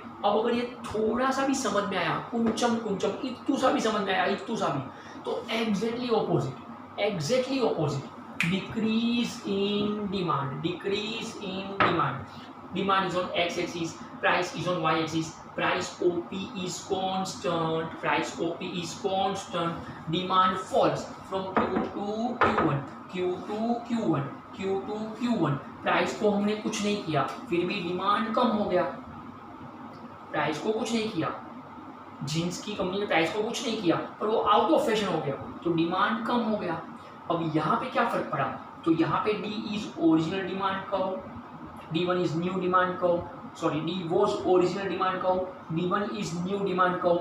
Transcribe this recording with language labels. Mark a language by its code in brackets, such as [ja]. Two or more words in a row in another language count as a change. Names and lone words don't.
[hi] अब अगर ये थोड़ा सा भी समझ में आया, कुंचम कुंचम इतू सा भी समझ में आया, इतू सा भी, तो [en] exactly opposite, exactly opposite, decrease in demand, decrease in demand, demand is on x axis, price is on y axis, price OP is constant, price OP is constant, demand falls from Q to Q1, [hi] Q to Q1, Q to Q1, प्राइस को हमने कुछ नहीं किया फिर भी डिमांड कम हो गया, प्राइस को कुछ नहीं किया, जीन्स की कंपनी ने प्राइस को कुछ नहीं किया पर वो [en] out of fashion [hi] हो गया तो डिमांड कम हो गया। अब यहाँ पे क्या फर्क पड़ा, तो यहाँ पे [en] D is original demand curve, D1 is new demand curve, sorry D was original demand curve, D1 is new demand curve.